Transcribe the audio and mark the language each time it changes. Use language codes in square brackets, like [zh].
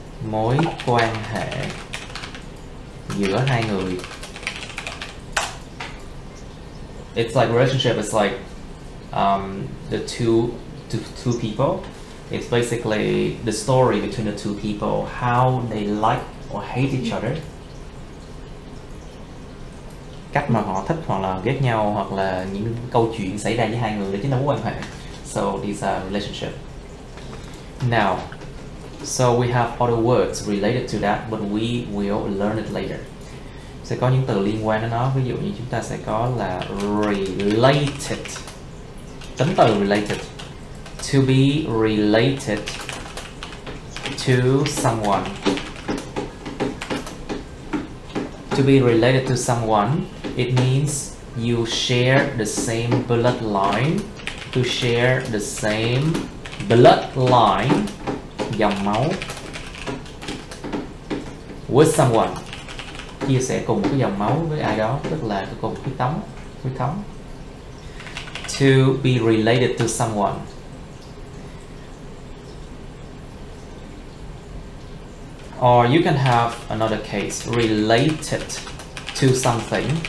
[vi] Mối quan hệ giữa hai người. [en] It's like relationship is like the two people. It's basically the story between the two people, how they like or hate each other. [vi] Cách mà họ thích hoặc là ghét nhau, hoặc là những câu chuyện xảy ra với hai người, đó chính là mối quan hệ. [en] So these are relationship. Now, so we have other words related to that, but we will learn it later. [vi] Sẽ có những từ liên quan đến nó, ví dụ như chúng ta sẽ có là related. Tính từ related. [en] To be related to someone. To be related to someone, it means you share the same bloodline. To share the same bloodline, [vi] dòng máu, [en] with someone, [vi] chia sẻ cùng một cái dòng máu với ai đó, tức là cùng huyết thống. [en] To be related to someone. Or you can have another case, related to something.